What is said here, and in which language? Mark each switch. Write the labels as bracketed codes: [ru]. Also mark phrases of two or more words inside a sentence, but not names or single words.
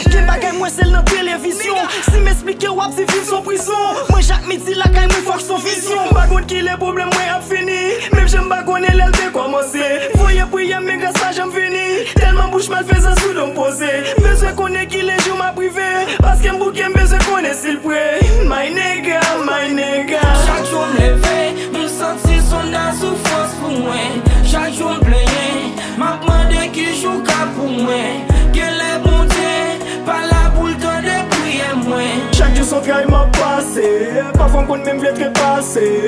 [ht] Gen bagay mwen se nan televizyon, si m eksplike w ap viv son prizon. Mwen jak midi la kay mwen fòk son vizyon. M pa kont ki lè pwoblèm mwen ap fini, menm jen m pa konnen lè l te kòmanse. Voye priye men gras pa janm vini, tèlman bouch mal fè zan sou don poze. Bezwen konnen ki lè jou m ap prive, paske m bouke m bezwen konnen si l pre. [en] My nigga, my nigga. [ht] Chak jou m leve, m santi son nan soufrans pou mwen. Chak jou m plenye, m ap mande ki jou ka pou mwen. Ke lè Bondye, pa la pou l tande priye mwen. Chak jou son tray m ap pase, pafwa m konn menm vle trepase.